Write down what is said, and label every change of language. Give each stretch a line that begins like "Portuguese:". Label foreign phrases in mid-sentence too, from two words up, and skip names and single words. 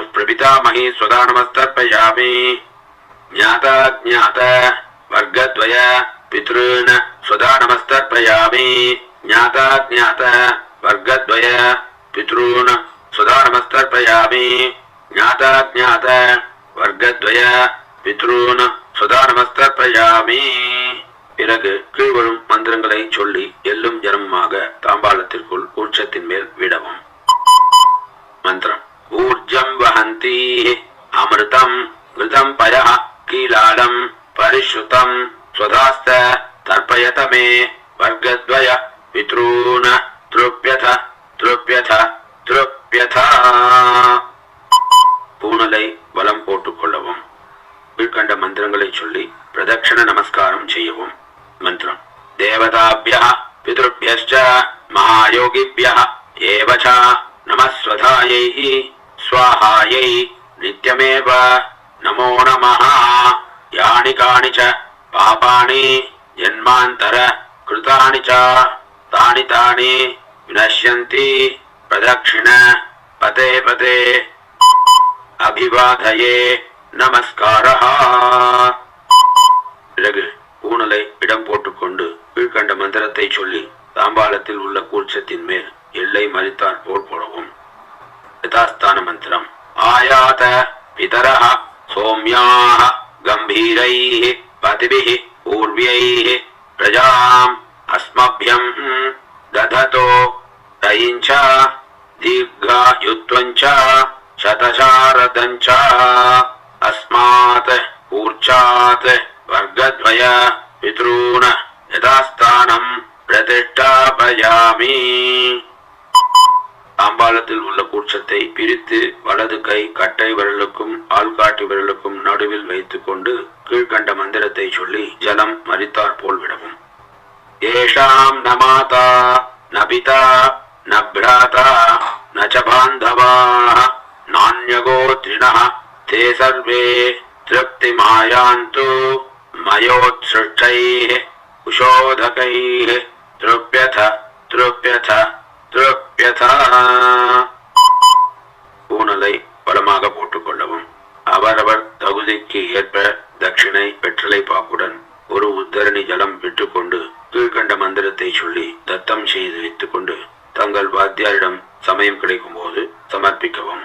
Sanskrit: प्रपितामही स्वधा नमस्तर्पयामि ज्ञाता ज्ञात वर्गद्वय पितॄन् स्वधा नमस्तर्पयामि ज्ञाता ज्ञात वर्गद्वय पितॄन् स्वधा नमस्तर्पयामि ज्ञाता ज्ञात वर्गद्वय पितॄन् स्वधा नमस्तर्पयामि
Tamil: பிறகு கீழ்வரும் மந்திரங்களை சொல்லி எள்ளும் ஜனமாக தாம்பாளத்திற்குள் கூர்ச்சத்தின் மேல் விடவும். மந்திரம்.
Sanskrit: ऊर्जं वहन्ती अमृतं मृतं पयः कीलालं परिस्रुतं स्वधास्थ तर्पयत मे वर्गद्वय पितॄन् तृप्यत तृप्यत तृप्यत.
Tamil: பூணலை வலம் போட்டுக் கொள்ளவும். கீழ்கண்ட மந்திரங்களை சொல்லி பிரதட்சண நமஸ்காரம் செய்யவும். மந்திரம்.
Sanskrit: देवताभ्यः पितृभ्यश्च महायोगिभ्यः एव च नमस्वधायै स्वाहायै नित्यमेव नमो नमः. यानि कानि च पापानि जन्मान्तर कृतानि च तानि तानि विनश्यन्ति प्रदक्षिण पते पते अभिवादये நமஸ்காரஹ.
Tamil: பிறகு பூணலை இடம் போட்டுக்கொண்டு கீழ்கண்ட மந்திரத்தை சொல்லி தாம்பாளத்தில் உள்ள கூர்ச்சத்தின் மேல் எல்லை மறித்தார் போல் போடவும்.
Sanskrit: यथास्थान मन्त्रम्. आयात पितरः सोम्याः गम्भीरैः पथिभिः पूर्व्यैः प्रजाम् अस्मभ्यं ददतो रयिञ्च दीर्घायुत्वञ्च शतशारदञ्च अस्मात् ऊर्जात् वर्गद्वय पितॄन् यथास्थानं प्रतिष्ठापयामि.
Tamil: தாம்பாளத்தில் உள்ள கூர்ச்சத்தை பிரித்து வலது கை கட்டை விரலுக்கும் ஆள்காட்டி விரலுக்கும் நடுவில் வைத்துக் கொண்டு கீழ்கண்ட மந்திரத்தை சொல்லி ஜலம் மறித்தார் போல் விடவும்.
Sanskrit: एषां न माता न पिता न भ्राता न च बान्धवाः नान्यगोत्रिणः ते सर्वे तृप्तिमायान्तु मयोत्सृष्टैः कुशोदकैः तृप्यथ तृप्यथ तृप्यथ.
Tamil: பூணலை பலமாக போட்டுக்கொள்ளவும். அவரவர் தகுதிக்கு ஏற்ப தட்சிணை வெற்றிலை பாக்குடன் ஒரு உத்தரணி ஜலம் விட்டுக்கொண்டு கீழ்கண்ட மந்திரத்தை சொல்லி தத்தம் செய்து வைத்துக் கொண்டு தங்கள் வாத்தியாரிடம் சமயம் கிடைக்கும் போது சமர்ப்பிக்கவும்.